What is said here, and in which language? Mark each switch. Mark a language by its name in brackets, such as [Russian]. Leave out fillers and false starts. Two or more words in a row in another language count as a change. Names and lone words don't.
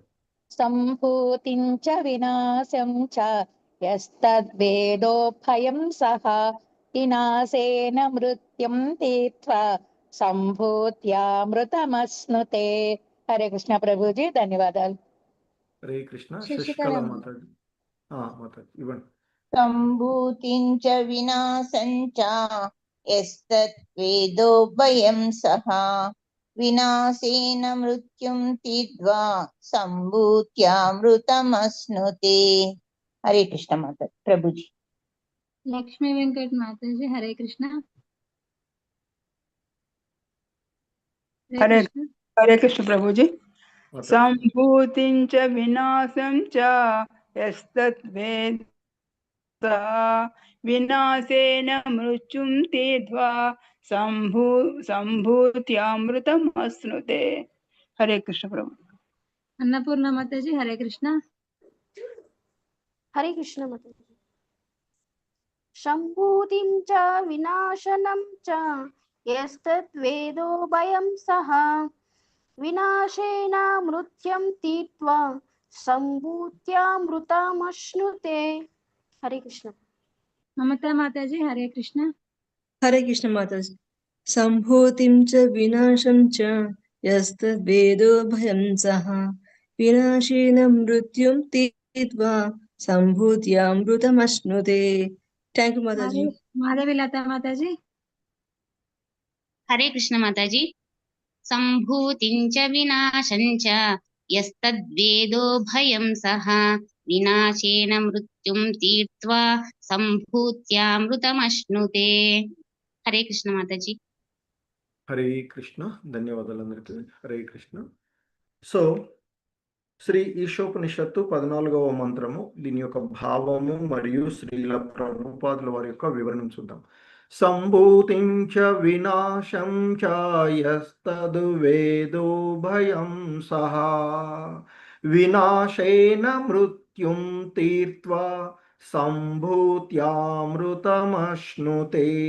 [Sanskrit] సంభూతిం చ వినాశం చ యస్తద్వేదో భయం సహ వినాశేన మృత్యుం తీర్త్వా సంభూత్యామృతమశ్నుతే. హరే కృష్ణ [Telugu] ప్రభుజీ ధన్యవాదాలు. [Sanskrit] హరే కృష్ణ [Telugu] శశికళ శశికళ మాతాజీ మాతాజీ ఇవ్వండి [Sanskrit] सम्भूतिं च विनाशं च यस्तद्वेदो भयं सः विनाशेन मृत्युं तीर्त्वा सम्भूत्यामृतमश्नुते. हरे कृष्ण माता प्रभु जी. लक्ष्मी वेंकट माता जी हरे कृष्ण हरे हरे कृष्ण प्रभु जी మాతాజీ संभूतिं च विनाशं च यस्तद्वेद विनाशेन मृत्युं तीर्त्वा सम्भूत्यामृतमश्नुते. हरे कृष्ण प्रभु. अन्नपूर्णा माता जी हरे कृष्ण हरे कृष्ण माता जी सम्भूतिं च विनाशनं च यस्तद्वेदो भयं सः विनाशेन मृत्युं तीर्त्वा सम्भूत्यामृतमश्नुते. हरे कृष्ण ममता माता जी हरे कृष्ण हरे कृष्ण माताजी सम्भूतिं च विनाशं च यस्तद्वेदो भयं सः विनाशेन मृत्युं तीर्त्वा सम्भूत्यामृतमश्नुते. [English] Thank you माताजी. [Sanskrit] माधवी लता माता जी हरे कृष्ण माताजी सम्भूतिं च विनाशं च यस्तद्वेदो भयं सः विनाशेन मृत्युं तीर्त्वा सम्भूत्यामृतमश्नुते. हरे कृष्ण माताजी. హరే కృష్ణ [Telugu] ధన్యవాదాలు అందరికీ [Sanskrit] హరే కృష్ణ [Telugu] సో శ్రీ ఈశోపనిషత్తు 14వ మంత్రము దీని యొక్క భావము మరియు శ్రీల ప్రభుపాదుల వారి యొక్క వివరణ చూద్దాం [Sanskrit] సంభూతిం చ వినాశం చ యస్తద్వేదో భయం సహ వినాశేన మృత్యుం తీర్త్వా సంభూత్యామృతమశ్నుతే.